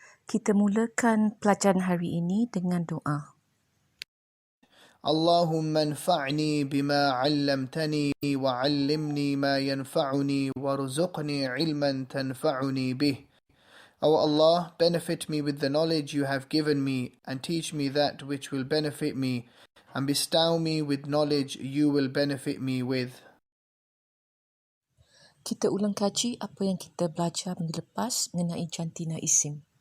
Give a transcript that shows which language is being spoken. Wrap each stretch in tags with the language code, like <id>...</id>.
<ms>Kita mulakan pelajaran hari ini dengan doa.</ms> <ar>اللهم انفعني بما علمتني وعلمني ما ينفعني وارزقني علما تنفعني به.</ar> <en>O Allah, benefit me with the knowledge you have given me and teach me that which will benefit me, and bestow me with knowledge you will benefit me with.</en> <ms>Kita ulang kaji apa yang kita belajar minggu lepas mengenai jantina isim.</ms>